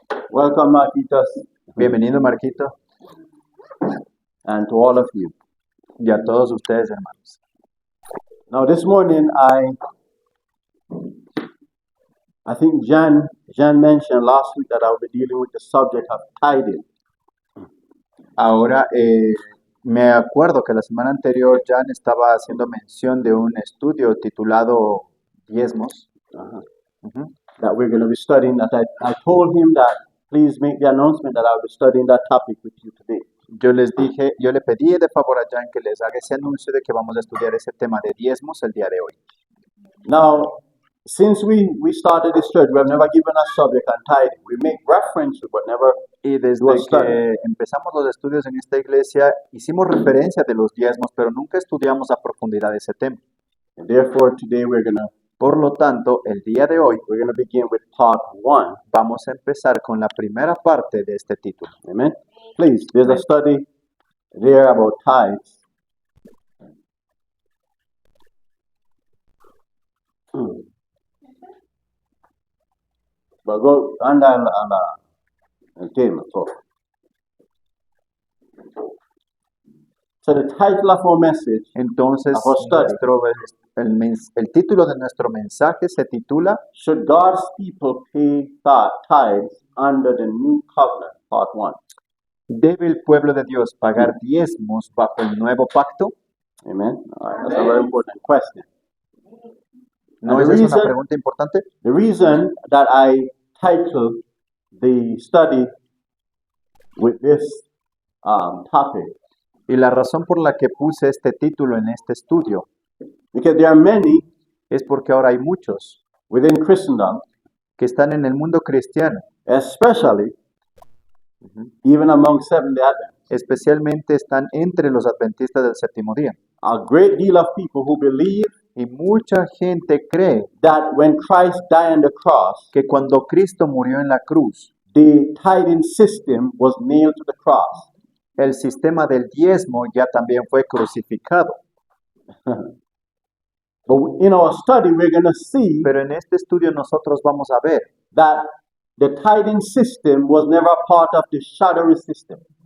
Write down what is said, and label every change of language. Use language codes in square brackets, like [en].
[en] Welcome, Marquitas, [es] Bienvenido, Marquito, [en] and to all of you. [es] y a todos ustedes, hermanos. [en] Now, this morning, I think Jan mentioned last week that I'll be dealing with the subject of tithing. [es] Ahora, me acuerdo que la semana anterior Jan estaba haciendo mención de un estudio titulado Diezmos. Ujú. [en] That we're going to be studying. That I told him that please make the announcement that I'll be studying that topic with you today. [es] yo le pedí de favor a Jan que les haga ese anuncio de que vamos a estudiar ese tema de diezmos el día de hoy. [en] Now, since we started this church, we have never given a subject on tithing. We make reference to, but never [es] Y desde [en] do a study. [es] que empezamos los estudios en esta iglesia, hicimos referencia de los diezmos, pero nunca estudiamos a profundidad ese tema. [en] And therefore, today [es] Por lo tanto, el día de hoy [en] we're gonna begin with part 1. [es] vamos a empezar con la primera parte de este título. [en] Amen. Please, there's a study there about tithes. But go anda el tema. So the title of our message, [es] Entonces, [en] Of our study. [es] el título de nuestro mensaje se titula [en] Should God's People Pay Tithes Under the New Covenant? Part 1. [es] ¿Debe el pueblo de Dios pagar diezmos bajo el nuevo pacto? [en] Amen. All right, that's a very important question. [es] ¿No [en] And [es] es [en] the [es] esa una [en] reason- [es] pregunta importante? [en] The reason that I titled the study with this topic, [es] Y la razón por la que puse este título en este estudio [en] because there are many [es] es porque ahora hay muchos [en] within Christendom, [es] que están en el mundo cristiano, [en] especially even among Seventh-day Adventists, [es] especialmente están entre los adventistas del séptimo día. [en] a great deal of people who believe [es] Y mucha gente cree [en] that when Christ died on the cross, [es] que cuando Cristo murió en la cruz, [en] the tithing system was nailed to the cross. [es] el sistema del diezmo ya también fue crucificado. [en] But in our study, we're going to see [es] Pero en este estudio nosotros vamos a ver [en] that the tithing system was never a part of the shadowy system.